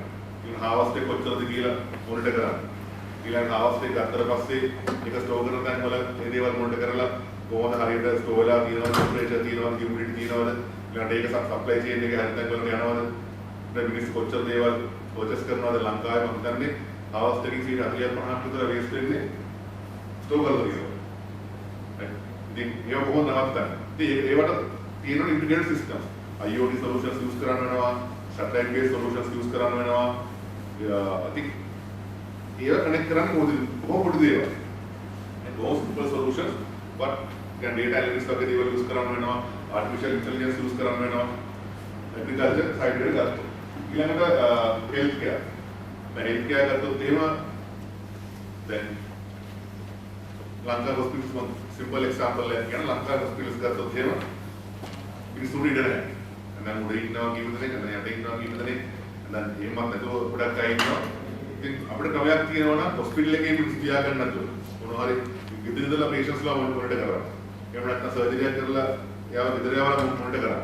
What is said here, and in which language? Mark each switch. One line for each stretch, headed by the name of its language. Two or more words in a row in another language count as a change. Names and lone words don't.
Sinhala: ඊළඟ හාවස්ට් එක කොච්චරද කියලා මොනිටර් කරන්න. ඊළඟ හාවස්ට් එක ගත්තට පස්සේ ඒක ස්ටෝර් කරන තැන් වල මේ දේවල් මොනිටර් කරලා කොහොමද හරියට ස්ටෝර් වෙලා තියෙනවද, ටෙම්පරේචර් තියෙනවද, හියුමිඩිටි තියෙනවද, ඊළඟට ඒක
English: supply chain
Sinhala: එකේ හරිය තැන් වලට යනවද, ඊට මිනිස්සු කොච්චර දේවල් පර්චේස් කරනවද ලංකාවේ මම හිතන්නේ හාවස්ට් එකකින් 40-50ක් විතර වේස්ට් වෙන්නේ ස්ටෝර් කරලා තියෙනවා. ඉතින් ඒක කොහොමද නවත්තන්නේ? ඉතින් ඒවට තියෙන
English: integrated systems IoT solutions use
Sinhala: කරන්න වෙනවා,
English: satellite based solutions use
Sinhala: කරන්න වෙනවා. ඉතින් ඒක කනෙක්ට් කරන්න කොහොමද පොඩි දේවල්.
English: those simple solutions but can data analytics
Sinhala: වගේ දේවල්
English: use
Sinhala: කරන්න වෙනවා,
English: artificial intelligence use
Sinhala: කරන්න වෙනවා.
English: agriculture side
Sinhala: එකට ගත්තොත්. ඊළඟට
English: health care.
Sinhala: දැන්
English: health care
Sinhala: ගත්තොත් එහෙම දැන් ලංකා
English: hospitals simple example
Sinhala: එකක් කියන ලංකා hospitals ගත්තොත් එහෙම මිනිස්සුන්ට ඉඩ නැහැ. දැන් උඩ ඉන්නවා කියන දෙයක්, දැන් යට ඉන්නවා කියන දෙයක්, දැන් එහෙමත් නැතුව ගොඩක් අය ඉන්නවා. ඉතින් අපිට ක්‍රමයක් තියෙනවා නම් හොස්පිටල් එකේ මිනිස්සු තියාගන්න නැතුව මොනවා හරි ගෙදර ඉඳලා patients ලා මොනිටර් කරනවා. එහෙම නැත්නම් සර්ජරි එකක් කරලා යාව ගෙදර යවලා මොනිටර් කරනවා.